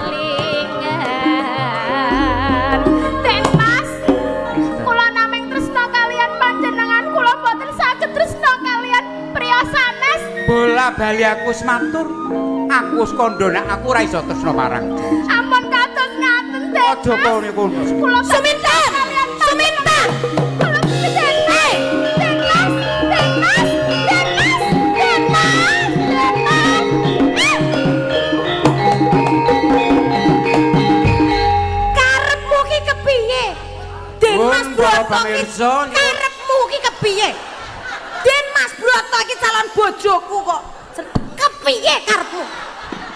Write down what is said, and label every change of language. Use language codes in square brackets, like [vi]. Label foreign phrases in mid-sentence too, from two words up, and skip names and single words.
[jv] Den Mas, kula namung tresna kalian panjenengan, kula boten saged tresna kalian priya sanes. Bola bali aku wis matur. Aku wis kandha nek aku ora iso tresna marang. Ampun kados ngaten, Den Mas. Aja kono kono. Kula Suminten. Suminten. Kula Den Mas. Den Mas. Den Mas. Den Mas. Den Mas. Den Mas. Karepmu ki kepiye? Den Mas Broto ki karepmu ki kepiye? Den Mas Broto ki calon bojoku kok. Kepiye karepmu?